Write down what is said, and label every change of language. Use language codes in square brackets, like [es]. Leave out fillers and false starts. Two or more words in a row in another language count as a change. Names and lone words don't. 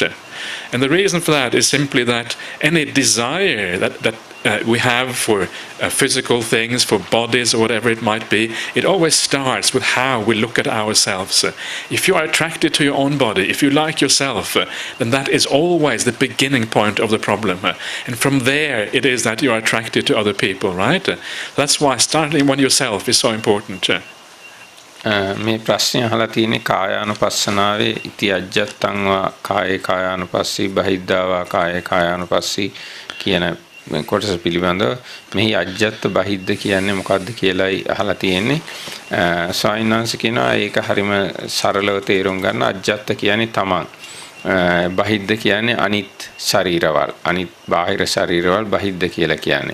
[en] And the reason for that is simply that any desire that we have for physical things, for bodies or whatever it might be, it always starts with how we look at ourselves. If you are attracted to your own body, if you like yourself, then that is always the beginning point of the problem. And from there it is that you are attracted to other people, right? That's why starting with yourself is so important. [si] මේ ප්‍රශ්නය අහලා තියෙන්නේ කායානුපස්සනාවේ [pi] ඉති අජ්ජත්තං වා කායේ කායානුපස්සී බහිද්ධා කායේ කායානුපස්සී [si] කියන කොටස පිළිබඳව මෙහි [pi] අජ්ජත් බහිද්ධ [si] කියන්නේ මොකක්ද කියලායි අහලා තියෙන්නේ. ස්වාමීන් වහන්සේ කියනවා ඒක හරිම සරලව තේරුම් ගන්න. අජ්ජත් කියන්නේ තමන්, බහිද්ධ කියන්නේ අනිත් ශරීරවල්, අනිත් බාහිර ශරීරවල් බහිද්ධ කියලා කියන්නේ.